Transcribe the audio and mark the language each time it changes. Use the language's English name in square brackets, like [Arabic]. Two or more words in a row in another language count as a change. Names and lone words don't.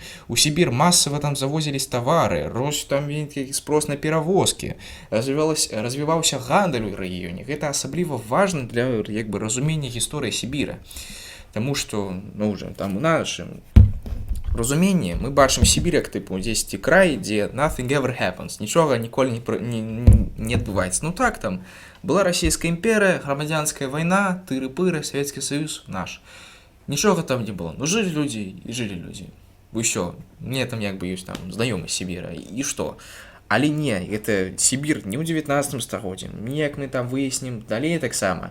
[Belarusian] У Сібір масава там завозілись тавары, рос там вялікі спрос на перавозкі, развіваўся гандаль у рэгіёне. Гэта асабліва важна для як бы разумення гісторыі Сібіра. Таму што, ну, уже там у нашым разуменні мы бачым Сібір як тыпу дзесьці край, дзе [English] nothing ever happens, [Belarusian] нічога ніколі не адбываецца. Ну так, там была расійская імперыя, грамадзянская вайна, тыры-пыры, Савецкі Саюз наш. Нічога там не было. Ну жылі людзі і жылі людзі. Усё, мне там як бы ёсць там знаёмы Сібіра, і што? Але не, гэта Сібір не ў 19 стагоддзі, неяк мы там выяснім далей таксама.